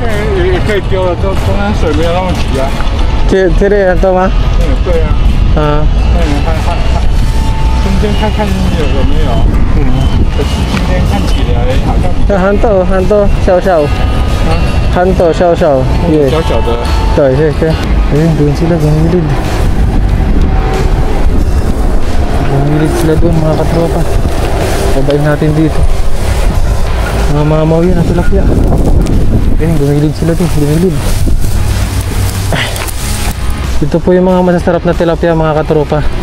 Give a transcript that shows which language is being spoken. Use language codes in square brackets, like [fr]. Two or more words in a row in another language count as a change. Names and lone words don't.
[zh] 也可以丢了，中间水没有那么急啊。这里很多吗？对啊。中间看看有没有。可是今天看起来好像。很多小小。很多小小。小小的。 [tl] 对。Ayun, doon sila gumilid. Gumilid sila doon mga katropa. Babayin natin dito. Mga mamaw yun ang tilapia. Ayun, gumilid sila doon. Gumilid. Ito po yung mga masasarap na tilapia mga katropa.